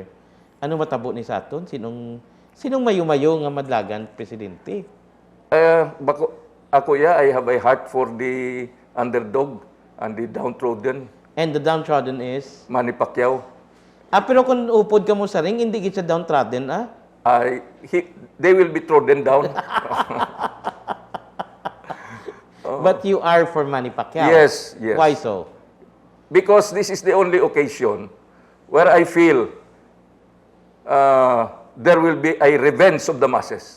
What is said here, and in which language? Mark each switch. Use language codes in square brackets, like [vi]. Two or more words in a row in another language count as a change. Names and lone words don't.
[hil] Ano matabo ni sa aton? Sinong mayo-mayo nga madlagan presidente? [en] Ako I have a heart for the underdog and the downtrodden. And the downtrodden is? Manny Pacquiao. [hil] Pero kung upod ka mo sa ring, hindi kita downtrodden, [en] They will be trodden down. But you are for Manny Pacquiao? Yes. Why so? Because this is the only occasion where I feel there will be a revenge of the masses.